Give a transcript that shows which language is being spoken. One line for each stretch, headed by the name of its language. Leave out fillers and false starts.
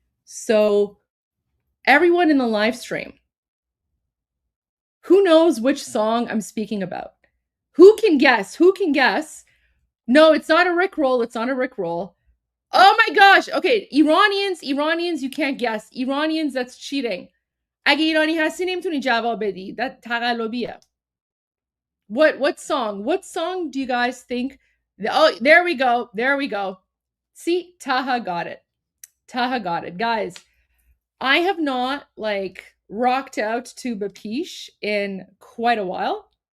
English: So everyone in the live stream, who knows which song I'm speaking about? Who can guess? No, it's not a Rickroll. Oh my gosh. Okay, Iranians, you can't guess. Iranians, that's cheating.
Persian: اگه ایرانی هستی نمیتونی جواب بدی.
English: That
Persian: تقلبیه.
English: What song do you guys think? Oh, there we go. See, Taha got it. Guys, I have not rocked out to Bapish in quite a while.